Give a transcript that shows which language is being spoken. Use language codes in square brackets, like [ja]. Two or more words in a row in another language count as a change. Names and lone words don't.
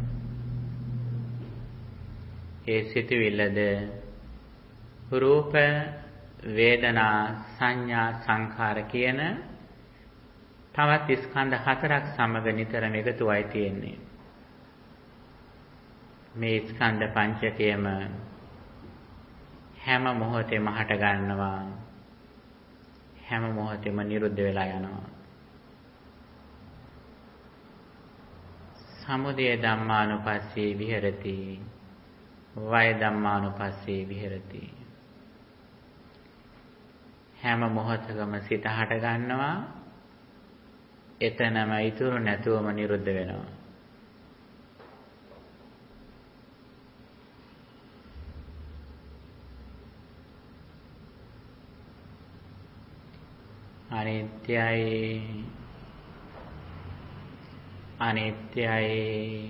[si] ඒ සිතුවිල්ලද රූප, වේදනා, සංඥා, සංඛාර කියන තවත් ස්කන්ධ හතරක් සමග නිතරම එකතුවයි තියෙන්නේ. මේ ස්කන්ධ පංචකයම හැම මොහොතෙම හට ගන්නවා. හැම මොහොතෙම නිරුද්ධ වෙලා යනවා. [pi] සමුදය ධම්මානුපස්සී විහෙරති. වය ධම්මානුපස්සී විහෙරති. [si] හැම මොහොතකම සිත හට ගන්නවා. එතනම ඉතුරු නැතුවම නිරුද්ධ වෙනවා. අනිත්‍යයි අනිත්‍යයි